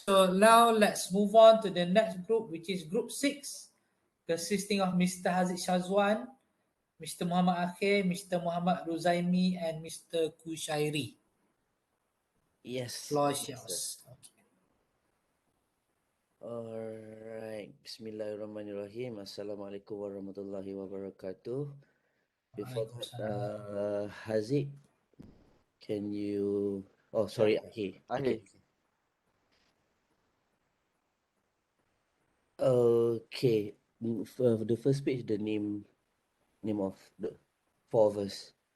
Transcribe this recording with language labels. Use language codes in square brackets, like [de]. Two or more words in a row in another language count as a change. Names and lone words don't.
[en] So now let's move on to the next group, which is Group 6, consisting of Mr. Haziq Shazwan, Mr. Muhammad Akhir, Mr. Muhammad Ruzaimi, and Mr. Kushairi. Yes. Floor is Yes, yours. sir. Alright. [ar] بسم الله الرحمن الرحيم. السلام عليكم ورحمة الله وبركاته. [en] Before that, Haziq, can you... Oh, sorry, Akhir. Akhir. Okay. For the first page, the name of the four of us.